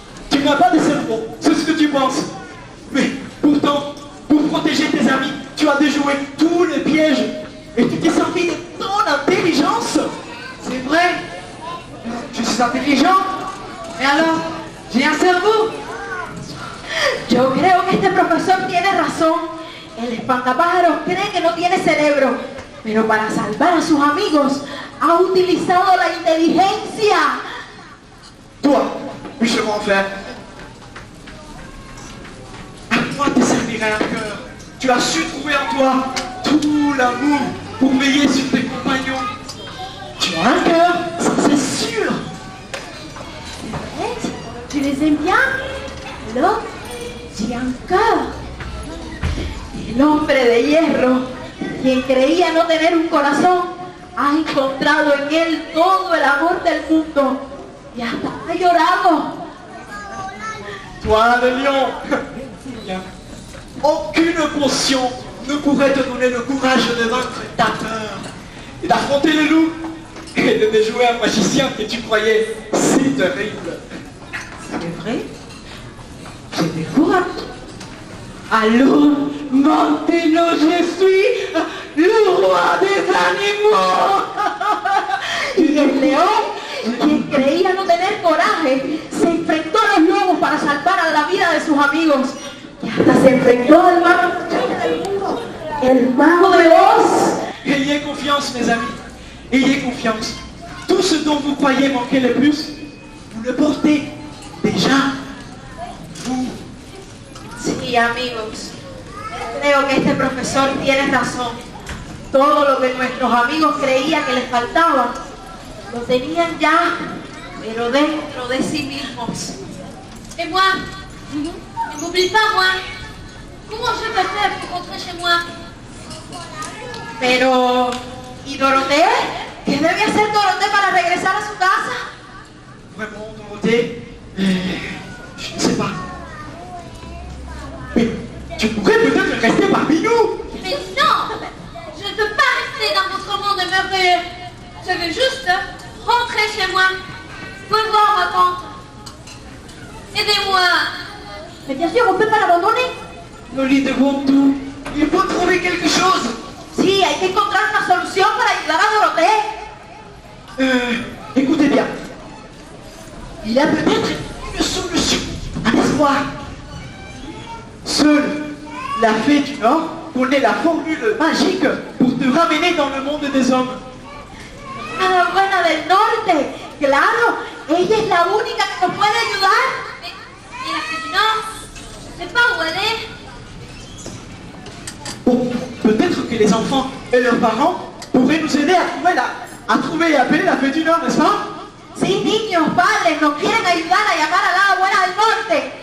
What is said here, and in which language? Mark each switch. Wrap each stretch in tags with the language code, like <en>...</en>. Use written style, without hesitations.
<fr>Tu n'as pas de cerveau, c'est ce que tu penses. Mais pourtant, pour protéger tes amis, tu as déjoué tous les pièges. Et tu t'es servi de ton intelligence. C'est vrai. Je suis intelligent. Mais alors, j'ai un cerveau.</fr> <es>Yo creo que este profesor tiene razón. El espantapájaros cree que no tiene cerebro, pero para salvar a sus amigos ha utilizado la inteligencia.</es> <fr>Toi, Michel Enfer, à quoi te servirait un cœur? Tu as su trouver en toi tout l'amour pour veiller sur tes compagnons. Tu as un cœur, ça c'est sûr. Tu les aimes bien? Alors, j'ai un cœur.</fr> <es>El hombre de hierro, quien creía no tener un corazón, ha encontrado en él todo el amor del mundo y hasta ha llorado.</es> <fr>Toi, le lion, aucune potion ne pourrait te donner le courage de vaincre ta peur et d'affronter le loup et de déjouer un magicien que tu croyais si terrible. C'est vrai? J'ai des courage. Allô, maintenant je suis le roi des animaux.</fr> <es>Y el león, quien creía no tener coraje, se enfrentó a los lobos para salvar a la vida de sus amigos. Y hasta se enfrentó al mago del mundo, el mago de Oz.</es> <fr>Ayez confiance, mes amis. Ayez confiance. Tout ce dont vous croyez manquer le plus, vous le portez déjà. Vous.</fr> <es>Sí, amigos. Creo que este profesor tiene razón. Todo lo que nuestros amigos creían que les faltaba, lo tenían ya, pero dentro de sí mismos.</es> <fr>Et moi, ne m'oublie pas, moi. Comment je peux faire pour rentrer chez moi?</fr> <es>Pero, ¿y Dorothée? ¿Qué debe hacer Dorothée para regresar a su casa?</es> <fr>Vraiment, Dorothée, je ne sais pas. Mais tu pourrais peut-être rester parmi nous. Mais non! Je ne veux pas rester dans votre monde merveilleux. Je veux juste rentrer chez moi. Revoir ma tante. Aidez-moi. Mais bien sûr, on ne peut pas l'abandonner. Loli devant tout. Il faut trouver quelque chose.</fr> <es>Sí, hay que encontrar una solución para ayudar a Dorothée.</es> <fr>Écoutez bien. Il y a peut-être une solution. Un espoir. Seule la fée du Nord connaît la formule magique pour te ramener dans le monde des hommes.</fr> <es>A la buena del norte. Claro, ella es la única que nos puede ayudar.</es> <fr>Et la fée du Nord, je ne sais pas où elle est. Bon, peut-être que les enfants et leurs parents pourraient nous aider à trouver et appeler la fée du Nord, n'est-ce pas?</fr> <es>Sí, niños, padres, nos quieren ayudar a llamar a la buena del norte.</es>